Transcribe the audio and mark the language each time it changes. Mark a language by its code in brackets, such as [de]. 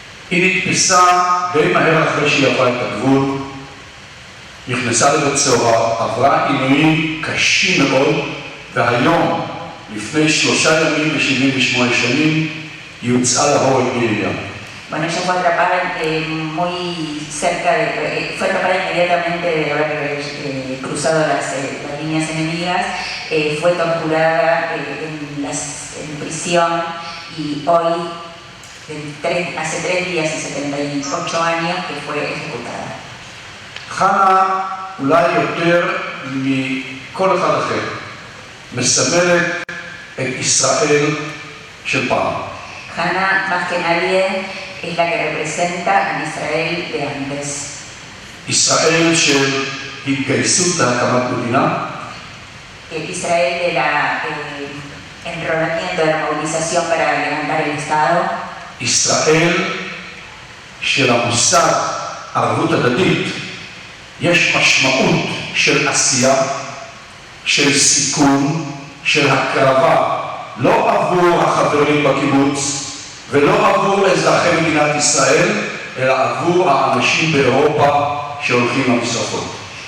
[he] היא נתפסה די מהר אחרי שהיא עברה את הגבול, נכנסה לבית סוהר, עברה עינויים קשים מאוד, והיום, לפני 3 ימים ו78 שנים, היא הוצאה להורג מרים. [es] Bueno, ella fue atrapada muy cerca, fue atrapada inmediatamente de haber cruzado las líneas enemigas, fue torturada en prisión y hoy, hace 3 días y 78 años que fue ejecutada. [he] חנה אולי יותר מכל אחד אחר מסמלת את ישראל של פעם. [es] Hannah, más que nadie, es la que representa a Israel de antes. [he] ישראל של התגייסות להקמת מדינה. [es] Israel de la enrolamiento, de la movilización para levantar el Estado. [he] ישראל של המושג ערבות הדדית. יש משמעות של עשייה, של סיכון, של הקרבה, לא עבור החברים בקיבוץ ולא עבור אזרחי מדינת ישראל, אלא עבור האנשים באירופה שהולכים למשרפות.